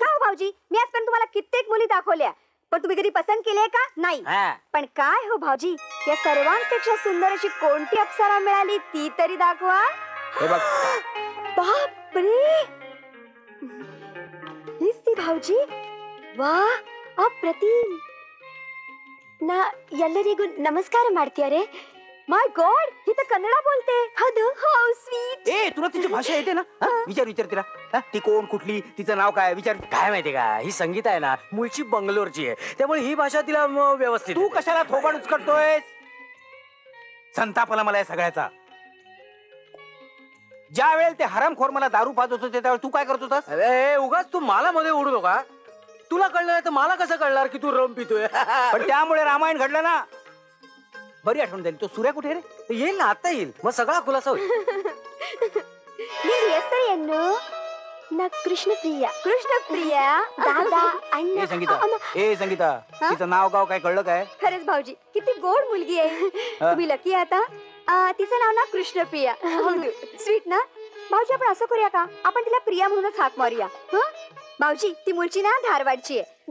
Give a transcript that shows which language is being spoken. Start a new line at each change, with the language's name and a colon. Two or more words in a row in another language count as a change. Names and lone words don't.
Marathi: हो भाऊजी, मी आजपर्यंत तुम्हाला कित्येक मुली दाखवल्या, पण तुम्ही कधी पसंत केली का? नाही. पण काय हो भाऊजी, या सर्वांपेक्षा सुंदर अशी कोणती अप्सरा मिळाली ती तरी दाखवा. हे बघ. बापरे, हीच ती भाऊजी?
Kannada: ವಾ ಅಪ್ರತಿಮ್. ನಾ ಎಲ್ಲರಿಗೂ ನಮಸ್ಕಾರ ಮಾಡ್ತೀಯಾರೆ.
English: My God,
Marathi: ही तर कन्नड बोलते. हद,
English: How sweet.
Marathi: ए तुला तिची भाषा येते ना? विचार तिला. ती कोण, कुठली, तिचं नाव काय विचार. काय माहितीये का, ही संगीता आहे ना मूळची बंगलोरची आहे, त्यामुळे ही भाषा तिला व्यवस्थित. तू कशाला थोबाड उचकटतोय? संतापला मला या सगळ्याचा. ज्या वेळेला ते हरामखोर मला दारू पाजत होते त्यावेळेला तू काय करत होतास? अरे उगाच तू मला मध्ये उडू नका. तुला कळलं नाही तर मला कसं कळणार की तू रम पितोय? पण त्यामुळे रामायण घडलं ना. बरी आठवण झाली. तो सूर्या कुठे रे? येईल ना, आता येईल, मग सगळा खुलासा होईल.
Kannada: ನಿನ್ನ ಹೆಸರು ಏನು? ನಾ ಕೃಷ್ಣಪ್ರಿಯ.
Marathi: ಕೃಷ್ಣಪ್ರಿಯ दादा अण्णा. ए संगीता, तिचं नाव गाव काय कळलं काय? खरंच भाऊजी, किती गोड मुलगी आहे. तुम्ही लकी आता. तिचं नाव ना कृष्णप्रिया. स्वीट ना भाऊजी. आपण असं करूया का, आपण तिला प्रिया म्हणूनच हाक मारूया. भाऊजी, ती मुलची ना धारवाडची आहे.